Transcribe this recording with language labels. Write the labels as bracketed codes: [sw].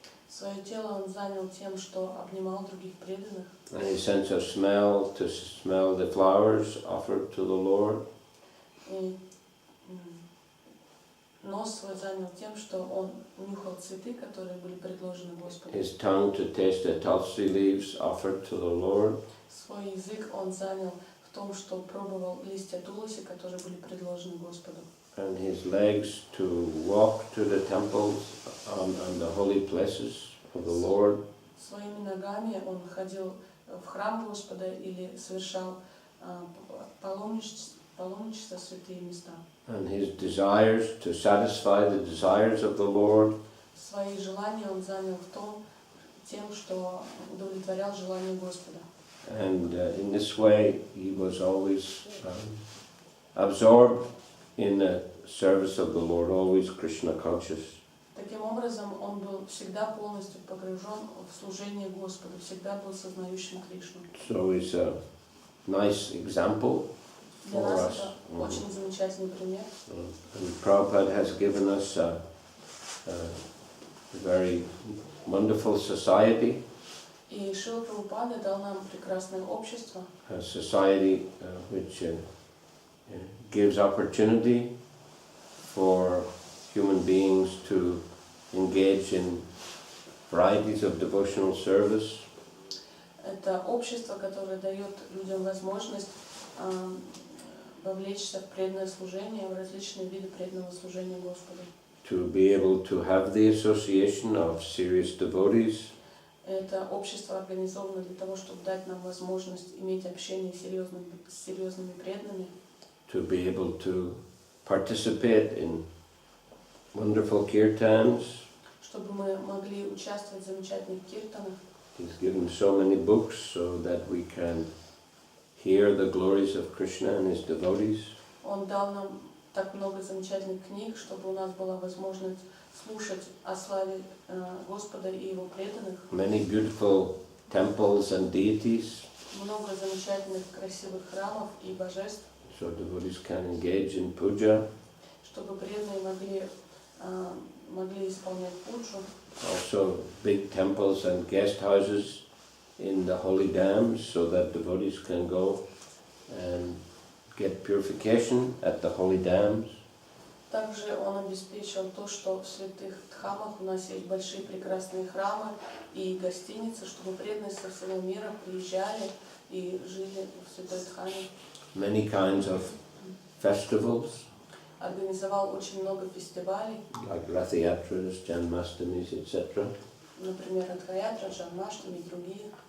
[ru] Свое тело он занял тем, что обнимал других преданных. [en] And his sense of smell to smell the flowers offered to the Lord. [ru] И нос свой занял тем, что он нюхал цветы, которые были предложены Господу. [en] His tongue to taste the tulsi leaves offered to the Lord. [ru] Свой язык он занял в том, что пробовал листья туласи, которые были предложены Господу. [en] And his legs to walk to the temples and the holy places of the Lord. [ru] Своими ногами он ходил в храм Господа или совершал паломничество в святые места. [en] And his desires to satisfy the desires of the Lord. [ru] Свои желания он занял в том, тем, что удовлетворял желания Господа. [en] And in this way he was always absorbed in the service of the Lord, always Krishna conscious. [ru] Таким образом, он был всегда полностью погружен в служение Господу, всегда был сознающим Кришну. [en] So it's a nice example [ru] Для [en] for [ru] нас [en] us. [ru] это очень замечательный пример. [en] And Prabhupada has given us a very wonderful society, [ru] И Шрила Прабхупада дал нам прекрасное общество, [en] a society which gives opportunity for human beings to engage in varieties of devotional service. [ru] Это общество, которое дает людям возможность вовлечься в преданное служение, в различные виды преданного служения Господу. [en] To be able to have the association of serious devotees. [ru] Это общество организовано для того, чтобы дать нам возможность иметь общение с серьезными преданными. [en] To be able to participate in wonderful kirtans. [ru] чтобы мы могли участвовать в замечательных киртанах. [en] He's given so many books so that we can hear the glories of Krishna and his devotees. [ru] Он дал нам так много замечательных книг, чтобы у нас была возможность слушать о славе Господа и Его преданных. [en] Many beautiful temples and deities, [ru] Много замечательных красивых храмов и божеств, [en] so devotees can engage in puja. [ru] чтобы преданные могли исполнять пуджу. [en] Also big temples and guest houses in the holy dams so that devotees can go and get purification at the holy dams. [ru] Также он обеспечил то, что в святых дхамах у нас есть большие прекрасные храмы и гостиницы, чтобы преданные со всего мира приезжали и жили в святой дхаме. [en] Many kinds of festivals [ru] Организовал очень много фестивалей, [en] like Rath Yatras, Janmastamis, etc., [ru] например, Радха-ятра, Джанмаштами и другие.